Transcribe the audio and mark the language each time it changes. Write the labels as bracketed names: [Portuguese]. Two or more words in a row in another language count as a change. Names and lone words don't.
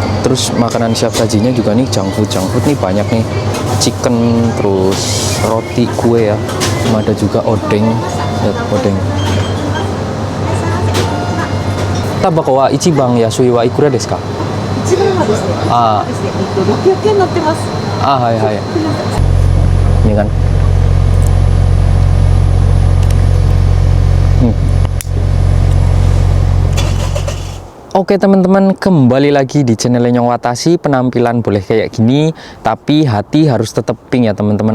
[Indonesian] Terus makanan siap sajinya juga nih [English] junk food [Indonesian] nih banyak nih, chicken, terus roti, kue ya, sama ada juga odeng. Lihat odeng. [Japanese] タバコは一番安いはいくらですか? 一番はですね、あーですね、600円乗ってます。 [Indonesian] Ah, hai. Ini kan. Oke teman-teman, kembali lagi di channel Nyong Watashi. Penampilan boleh kayak gini, tapi hati harus tetap pink ya teman-teman.